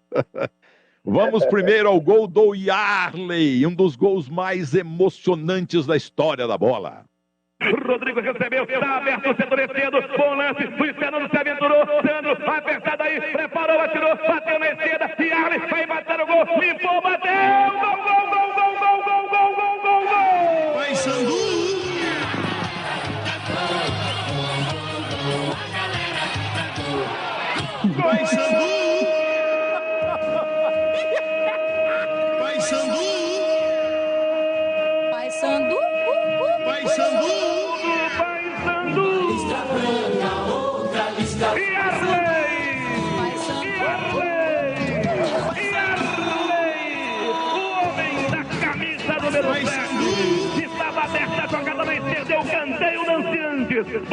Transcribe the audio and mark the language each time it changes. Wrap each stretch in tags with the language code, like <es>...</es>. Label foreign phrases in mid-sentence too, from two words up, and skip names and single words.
<pt>Vamos primeiro ao gol do Yarley, um dos gols mais emocionantes da história da bola. Rodrigo recebeu, está aberto, endurecendo, bom lance, Luiz Fernando se aventurou, Sandro, vai apertado aí, preparou, atirou, bateu na esquerda, Yarley vai matar o gol, limpou, bateu, gol, gol, gol, gol, gol, gol, gol, gol, gol, gol! Vai, Sandu! Vai, Sandu! Vai, Sandu! Vai, Sandu! Vai, Sandu! Vai, Sandu! Lista branca, outra lista Yarley! O homem da camisa número 7! Estava aberta a jogada na esquerda, eu cantei o lance antes.</pt>